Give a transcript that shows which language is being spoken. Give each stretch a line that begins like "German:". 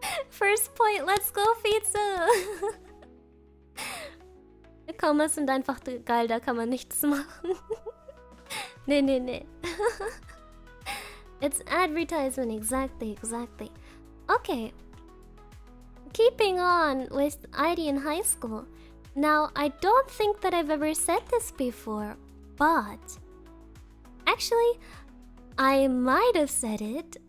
English: First point, let's go, Pizza!
German: Kommas sind einfach geil, da kann man nichts machen. Nee.
English: It's advertisement, exactly. Okay. Keeping on with ID in high school. Now, I don't think that I've ever said this before, but actually, I might have said it.